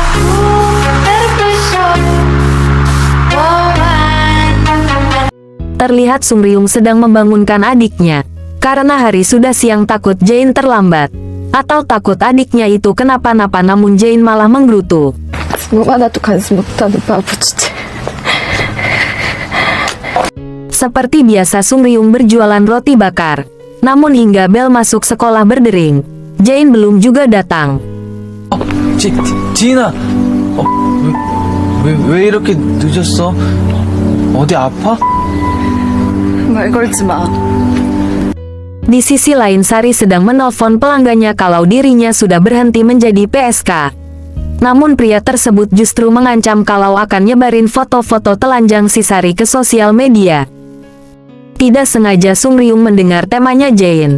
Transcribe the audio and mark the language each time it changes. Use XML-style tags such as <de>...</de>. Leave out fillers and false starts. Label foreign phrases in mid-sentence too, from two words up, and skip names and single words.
<id>Terlihat Sung Ryung sedang membangunkan adiknya. Karena hari sudah siang, takut Jane terlambat. Atau takut adiknya itu kenapa-napa, namun Jane malah menggerutu.</id> <ko>누가 나도 관심 못하는 바보 주제.</ko> <id>Seperti biasa Sung Ryung berjualan roti bakar. Namun hingga bel masuk sekolah berdering, Jane belum juga datang.</id> <ko>지인아, 왜 이렇게 늦었어? 어디 아파? 말 걸지 마.</ko> <id>Di sisi lain Sari sedang menelpon pelanggannya kalau dirinya sudah berhenti menjadi PSK. Namun pria tersebut justru mengancam kalau akan nyebarin foto-foto telanjang si Sari ke sosial media. Tidak sengaja Sung Ryung mendengar temanya Jane.</id>